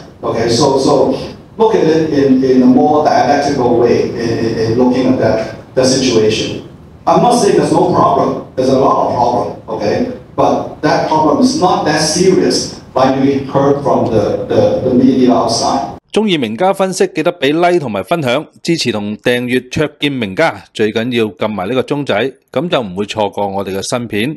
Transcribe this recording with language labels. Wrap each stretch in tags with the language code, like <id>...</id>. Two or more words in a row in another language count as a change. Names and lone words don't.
<en>Okay, so look at it in a more dialectical way in looking at that situation. I'm not saying there's no problem. There's a lot of problem. Okay, but that problem is not that serious like we heard from the media outside.</en> <yue>中意名家分析，記得俾 like 同埋分享，支持同訂閱卓見名家，最緊要撳埋呢個鐘仔，咁就唔會錯過我哋嘅新片。</yue>